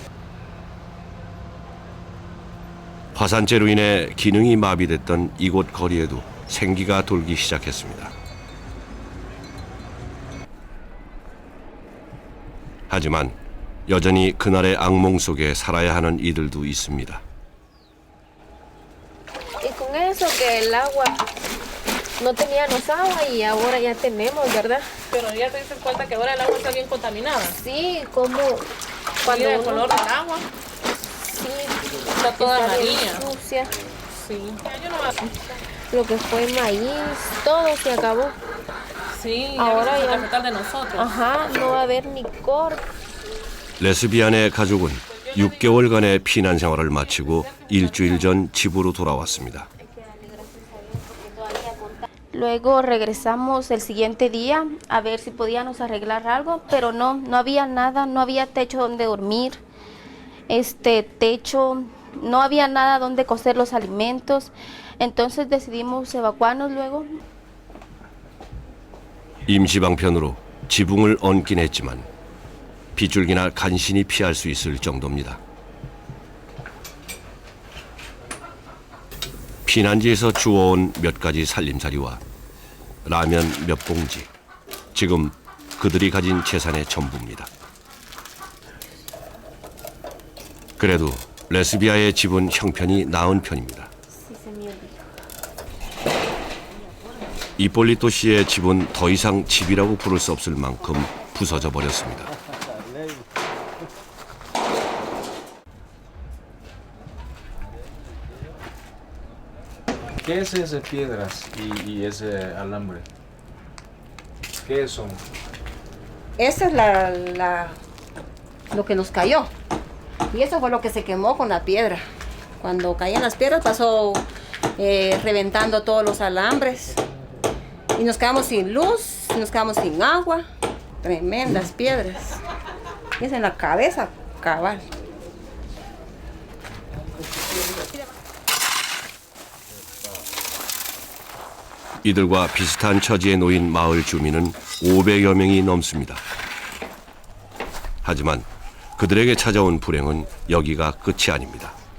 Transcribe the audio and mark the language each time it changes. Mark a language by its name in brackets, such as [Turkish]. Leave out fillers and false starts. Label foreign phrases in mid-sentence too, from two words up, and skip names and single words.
[Korean] 화산재로 인해 기능이 마비됐던 이곳 거리에도 생기가 돌기 시작했습니다. 하지만 여전히 그날의 악몽 속에 살아야 하는 이들도 있습니다. [Spanish] Y con eso que el agua no teníamos agua y ahora ya tenemos, ¿verdad? Pero ya te diste cuenta que ahora el agua está bien contaminada. Sí, como cuando Mira el color del agua. Sí, Está toda está bien amarilla. sucia. Sí. Yo no Lo que fue maíz, todo se acabó. Sí, ahora ya ya capital de nosotros. Ajá, no va a haber ni cor. [Korean] 레스비안의 가족은 6개월간의 피난 생활을 마치고 일주일 전 집으로 돌아왔습니다. [Spanish] Luego regresamos el siguiente día a ver si podíamos arreglar algo, pero no había nada, no había techo donde dormir, techo, no había nada donde cocer los alimentos, entonces decidimos evacuarnos luego. [Korean] 임시방편으로 지붕을 얹긴 했지만 빗줄기나 간신히 피할 수 있을 정도입니다. 피난지에서 주워온 몇 가지 살림살이와 라면 몇 봉지, 지금 그들이 가진 재산의 전부입니다. 그래도 레스비아의 집은 형편이 나은 편입니다. 이폴리토 씨의 집은 더 이상 집이라고 부를 수 없을 만큼 부서져 버렸습니다. [Spanish] ¿Qué es esas piedras y ese alambre? ¿Qué son? Esa es lo que nos cayó. Y eso fue lo que se quemó con la piedra. Cuando caían las piedras pasó reventando todos los alambres. Y nos quedamos sin luz, nos quedamos sin agua. Tremendas piedras. Y es en la cabeza, cabal. [Korean] 이들과 비슷한 처지에 놓인 마을 주민은 500여 명이 넘습니다. 하지만 그들에게 찾아온 불행은 여기가 끝이 아닙니다.